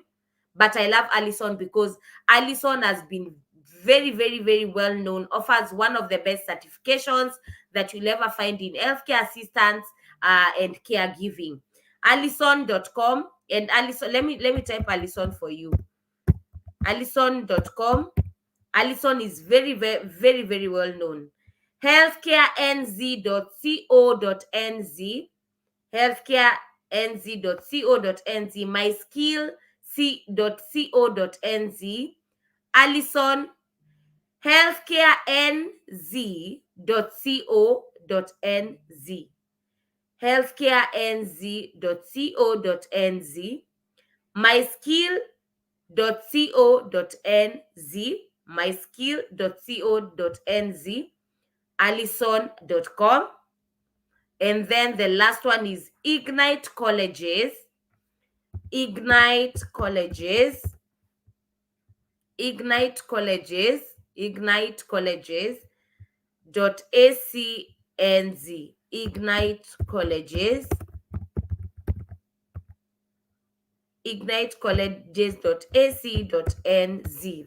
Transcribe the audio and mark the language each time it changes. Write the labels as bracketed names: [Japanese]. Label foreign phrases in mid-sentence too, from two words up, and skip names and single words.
[English] But I love Allison because Allison has been very, very, very well known, offers one of the best certifications that you'll ever find in healthcare assistance and caregiving. Allison.com. And Allison, let me type Allison for you. Allison.com. Allison is very, very, very, very well known. healthcarenz.co.nz. healthcarenz.co.nz. myskill.co.nz. Allison. healthcarenz.co.nz. healthcarenz.co.nz. myskill.co.nz. myskill.co.nz. Allison.com. And then the last one is Ignite Colleges. Ignite Colleges, Ignite Colleges, Ignite Colleges .acnz, Ignite Colleges, Ignite Colleges.ac.nz.